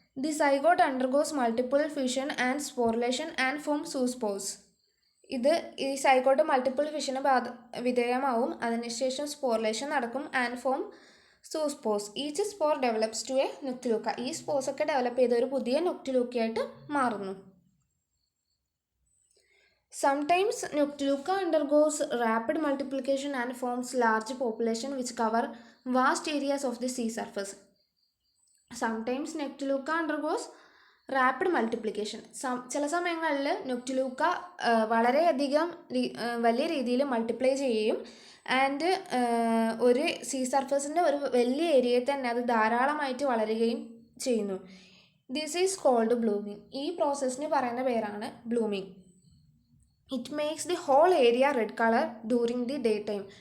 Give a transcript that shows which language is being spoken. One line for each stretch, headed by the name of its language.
English: The zygote undergoes multiple fission and sporulation and form zoospores.
Malayalam: ഈ zygote multiple fission വിധേയമാവും, അതിനുശേഷം sporulation നടക്കും
English: And form zoospores. Each spore develops to a Noctiluca.
Malayalam: ഈ സ്പോസ് ഒക്കെ develop ചെയ്ത ഒരു പുതിയ നൊക്ടിലൂക്കയായിട്ട് മാറുന്നു.
English: Sometimes Noctiluca undergoes rapid multiplication and forms large population which cover vast areas of the sea surface. Sometimes Noctiluca undergoes rapid multiplication.
Malayalam: ചില സമയങ്ങളിൽ നൊക്ടിലൂക്ക വളരെയധികം വലിയ രീതിയിൽ മൾട്ടിപ്ലൈ ചെയ്യുകയും ആൻഡ് ഒരു സീ സർഫസിൻ്റെ ഒരു വലിയ ഏരിയയിൽ തന്നെ അത് ധാരാളമായിട്ട് വളരുകയും ചെയ്യുന്നു.
English: This is called blooming.
Malayalam: ഈ പ്രോസസ്സിന് പറയുന്ന പേരാണ് blooming.
English: It makes the whole area red color during the daytime.